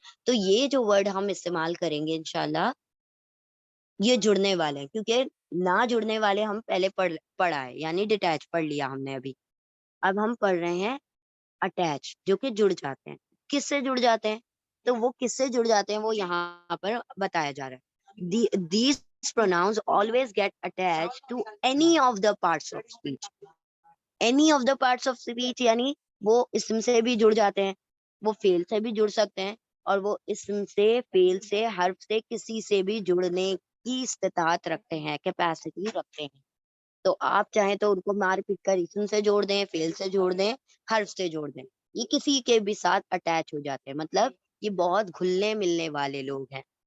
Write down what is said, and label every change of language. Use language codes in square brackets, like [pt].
[hi] तो ये जो वर्ड हम इस्तेमाल करेंगे इंशाल्लाह, ये जुड़ने वाले हैं, क्योंकि ना जुड़ने वाले हम पहले पढ़ा है, यानी डिटैच पढ़ लिया हमने अभी। अब हम पढ़ रहे हैं अटैच, जो कि जुड़ जाते हैं। किससे जुड़ जाते हैं? तो वो किससे जुड़ जाते हैं, वो यहाँ पर बताया जा रहा है। [en] These pronouns always get attached to any of the parts of speech. Any of the parts of speech [hi] यानी वो इसम से भी जुड़ जाते हैं, वो फेल से भी जुड़ सकते हैं, और वो इसम से, फेल से, हर्फ से, किसी से भी जुड़ने की इस्तिताअत रखते हैं, कैपेसिटी रखते हैं। तो आप चाहें तो उनको मार पीट कर इसम से जोड़ दें, फेल से जोड़ दें, हर्फ से जोड़ दें, ये किसी के भी साथ अटैच हो जाते हैं, मतलब ये बहुत घुलने मिलने वाले लोग हैं।